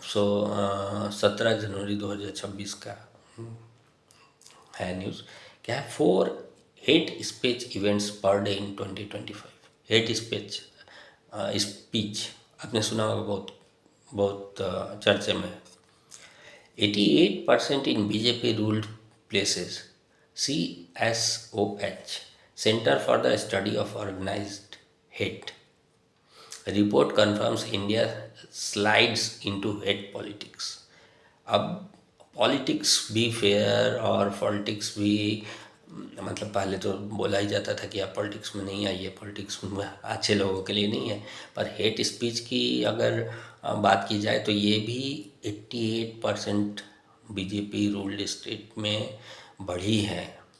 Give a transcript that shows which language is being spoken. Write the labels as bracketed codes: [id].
[hi] 17 जनवरी 2026 का है न्यूज़। क्या है? 4 [en] Hate speech events per day in 2025। [hi] Hate speech speech आपने सुना होगा, बहुत बहुत चर्चे में है। [en] 88% in BJP ruled places, CSOH, Center for the Study of Organized Hate. Report confirms India slides into hate politics. [hi] अब पॉलिटिक्स भी फेयर और पॉलिटिक्स भी मतलब पहले तो बोला ही जाता था कि आप पॉलिटिक्स में नहीं आइए, पॉलिटिक्स में अच्छे लोगों के लिए नहीं है। पर हेट स्पीच की अगर बात की जाए तो ये भी 88% बीजेपी रूल्ड स्टेट में बढ़ी है।